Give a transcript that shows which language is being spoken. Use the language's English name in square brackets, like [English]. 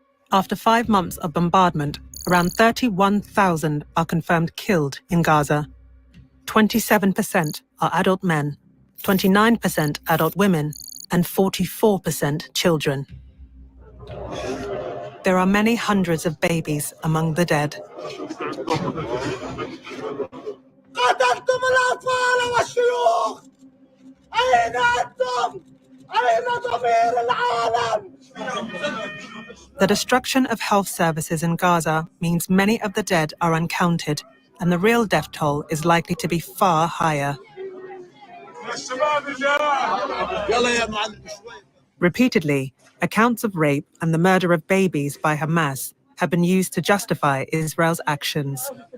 [English] After 5 months of bombardment, around 31,000 are confirmed killed in Gaza. 27% are adult men, 29% adult women, and 44% children. There are many hundreds of babies among the dead. [Arabic] قتلتم الأطفال والشيوخ أين أنتم؟ أين ضمير العالم؟ [English] The destruction of health services in Gaza means many of the dead are uncounted, and the real death toll is likely to be far higher. Repeatedly, accounts of rape and the murder of babies by Hamas have been used to justify Israel's actions.